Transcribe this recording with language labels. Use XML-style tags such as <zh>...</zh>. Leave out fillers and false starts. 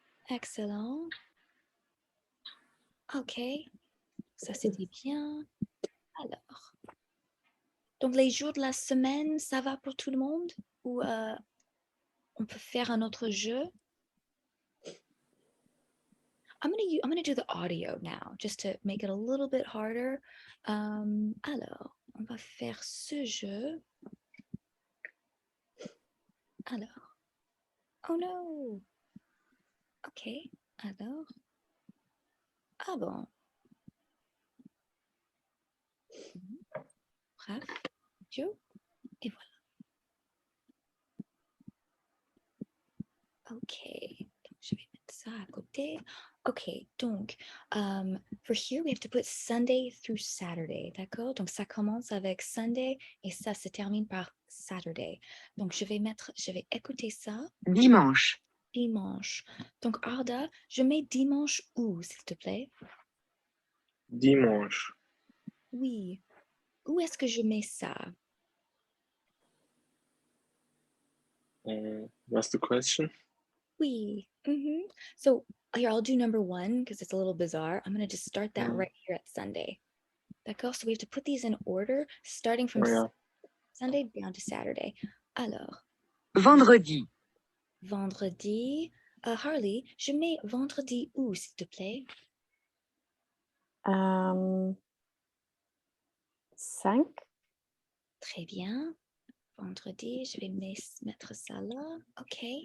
<en>Excellent.</en> <fr>OK. Ça, c'était bien. Alors. Donc, les jours de la semaine, ça va pour tout le monde? Ou on peut faire un autre jeu?</fr> <en>I'm gonna do the audio now, just to make it a little bit harder.</en> <fr>Alors, on va faire ce jeu. Alors. Oh no! OK. Alors. Ah bon. Bref. Dieu. Et voilà. OK. Donc, je vais mettre ça à côté. OK.</fr> <en>Donc, for here, we have to put Sunday through Saturday.</en> <fr>D'accord? Donc, ça commence avec Sunday et ça se termine par Saturday. Donc, je vais écouter ça. Dimanche. Dimanche. Donc, Arda, je mets dimanche où, s'il te plaît? Dimanche. Oui. Où est-ce que je mets ça?</fr> <en>What's the question?</en> <fr>Oui.</fr> <en>So here, I'll do number 1 because it's a little bizarre. I'm going to just start that Mhm. right here at Sunday. D'accord? So we have to put these in order, starting from Oh, yeah. Sunday down to Saturday.</en> <fr>Alors, Vendredi. vendredi. Harley, je mets vendredi où, s'il te plaît? 5. Très bien. Vendredi, je vais mettre ça là. OK.</fr>